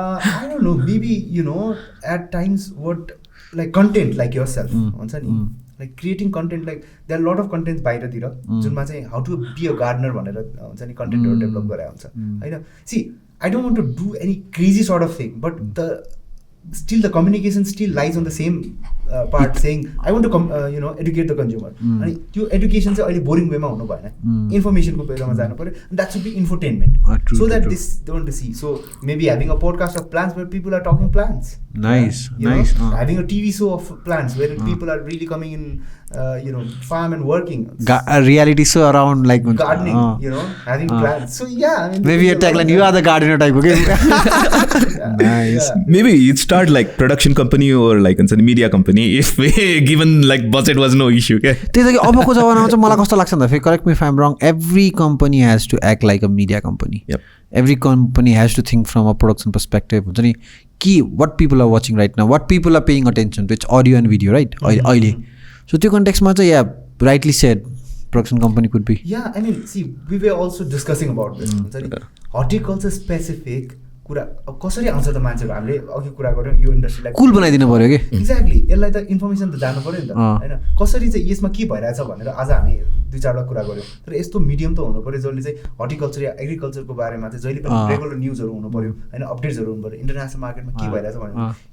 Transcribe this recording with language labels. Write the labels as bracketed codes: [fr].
[en] I don't know, maybe at times what like content like yourself [ne] हुन्छ नि, [en] like creating content, like there are a lot of contents [ne] बाहिरतिर जुनमा चाहिँ [en] how to be a gardener [ne] भनेर हुन्छ नि कन्टेन्टहरू develop गरेर हुन्छ होइन. [en] See, I don't want to do any crazy sort of thing, but the communication still lies on the same part, saying I want to educate the consumer. [ne] अनि त्यो education चाहिँ अहिले बोरिङ वेमा हुनु भएन, इन्फर्मेसनको वेमा जानु पर्यो. [en] That should be infotainment, so that this don't see. So maybe having a podcast of plants where people are talking plants. Nice. Having a TV show of plants where people are really coming in, farm and working. A reality show around like gardening, having plants. So yeah, I mean, maybe a tagline, you are the gardener type. Okay. Nice. Yeah. Maybe it start like production company or like a media company if given like budget was no issue. Okay. [ne] त्यसैले अबको जमानामा चाहिँ मलाई कस्तो लाग्छ भन्दा, [en] Correct me if I am wrong, every company has to act like a media company. Yep. Every company has to think from a production perspective. [ne] हुन्छ नि कि [en] what people are watching right now, what people are paying attention to, it's audio and video, right? [ne] अहिले [en] so [ne] त्यो कन्टेक्स्टमा चाहिँ या [en] rightly said production company could be. Yeah, I mean, see, we were also discussing about this. [ne] हुन्छ नि [en] horticulture specific [ne] कुरा कसरी आउँछ त मान्छेहरू. हामीले अघि कुरा गऱ्यौँ यो इन्डस्ट्रीलाई कुल बनाइदिनु पऱ्यो कि. एक्ज्याक्टली, यसलाई त इन्फर्मेसन त जानु पऱ्यो नि त होइन. कसरी चाहिँ यसमा के भइरहेछ भनेर आज हामी 2-4 कुरा गऱ्यौँ. तर यस्तो मिडियम त हुनु पऱ्यो जसले चाहिँ हर्टिकल्चर या एग्रिकल्चरको बारेमा चाहिँ जहिले पनि रेगुलर न्युजहरू हुनु पऱ्यो होइन, अपडेट्सहरू हुनु पऱ्यो, इन्टरनेसनल मार्केटमा के भइरहेछ भनेर.